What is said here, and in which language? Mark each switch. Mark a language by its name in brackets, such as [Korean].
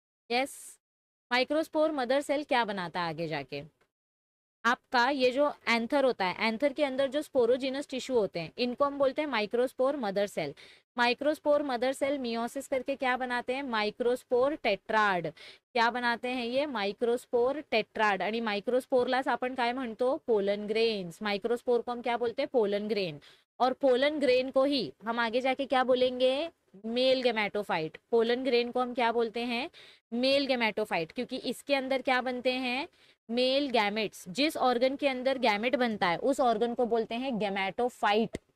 [Hindi] Yes, microspore mother cell क्या बनाता है आगे जाके, आपका ये जो एंथर होता है, एंथर के अंदर जो स्पोरोजिनस टिश्यू होते हैं इनको हम बोलते हैं microspore mother cell. Microspore mother cell meiosis करके क्या बनाते हैं, माइक्रोस्पोर टेट्राड। क्या बनाते हैं ये, माइक्रोस्पोर टेट्राड। [Marathi] आणि माइक्रोस्पोरलाच आपण काय म्हणतो, पोलन ग्रेन्स। [Hindi] माइक्रोस्पोर को हम क्या बोलते हैं, पोलन ग्रेन। और पोलन ग्रेन को ही हम आगे जाके क्या बोलेंगे, मेल गेमेटोफाइट। पोलन ग्रेन को हम क्या बोलते हैं, मेल गेमेटोफाइट, क्योंकि इसके अंदर क्या बनते हैं, मेल गैमेट्स। जिस ऑर्गन के अंदर गैमेट बनता है उस ऑर्गन को बोलते हैं गैमेटोफाइट।